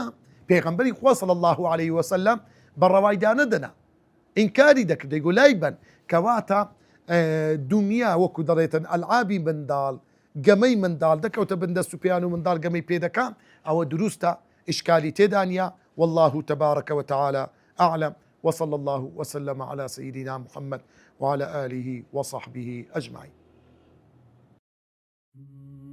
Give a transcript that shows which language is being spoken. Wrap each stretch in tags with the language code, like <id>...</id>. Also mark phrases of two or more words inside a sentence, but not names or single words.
<ckb>پێغەمبەری خوا</ckb> <ar>صلی الله عليه وسلم</ar> <ckb>بەڕەوایدا نەدەنا ئینکاری دەکرد دەیگو لای بن کەواتە دنیا وەکو دەڵێتن ئەلعابی منداڵ گەمەی منداڵ دەکەوتە بندەست و پیان و منداڵ گەمەی پێدەکا ئەوە دروستە ئشکالی تێدا نیە</ckb> <ar>والله تبارك وتعالى أعلم وصلى الله وسلم على سيدنا محمد وعلى آله وصحبه أجمعين.</ar>